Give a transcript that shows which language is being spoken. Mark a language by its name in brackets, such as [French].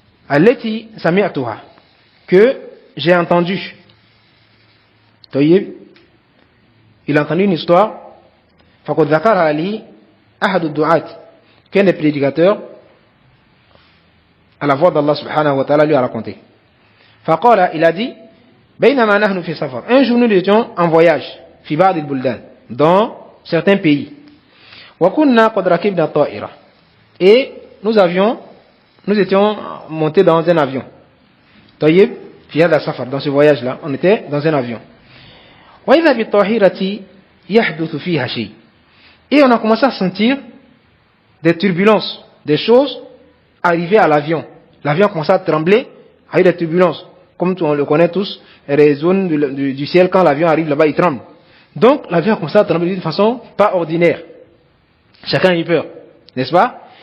[Arabic] التي سمعتها. [French] Que j'ai entendu. Il a entendu une histoire. [Arabic] فقد ذكرها لي أحد الدعاة. [French] Qu'un des prédicateurs à la voix d'Allah subhanahu wa ta'ala lui a raconté. [Arabic] فقال, [French] il a dit, [Arabic] بينما نحن في سفر. [French] Un jour nous étions en voyage, [Arabic] في بعض البلدان, [French] dans certains pays. [Arabic] وكنا قد ركبنا طائرة. [French] Et nous étions montés dans un avion. [Arabic] طيب, في هذا السفر, [French] dans ce voyage-là, on était dans un avion. [Arabic] وإذا بالطائرة يحدث فيها شيء. [French] Et on a commencé à sentir des turbulences, des choses arriver à l'avion. L'avion a commencé à trembler, avec des turbulences. Comme on le connaît tous, les zones du ciel, quand l'avion arrive là-bas, il tremble. Donc, l'avion a commencé à trembler d'une façon pas ordinaire. Chacun a eu peur, n'est-ce pas?